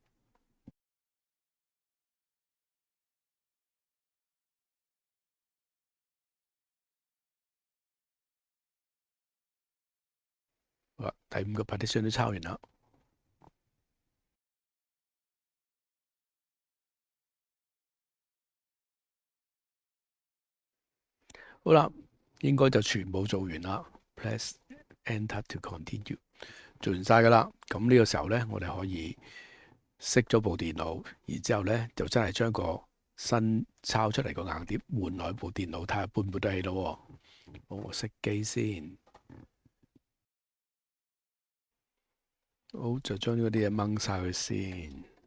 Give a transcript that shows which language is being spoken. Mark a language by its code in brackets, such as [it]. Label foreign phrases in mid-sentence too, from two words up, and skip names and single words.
[yue] 好啦，第5個 partition 都抄完啦。好啦，應該就全部做完啦。 [en] Press Enter to continue， [yue] 做完晒噶啦。咁呢個時候咧，我哋可以熄咗部電腦，然之後咧就真係將個新抄出嚟個硬碟換落部電腦，睇下搬唔搬得起咯。好，我熄機先。好，就將嗰啲嘢掹晒佢先。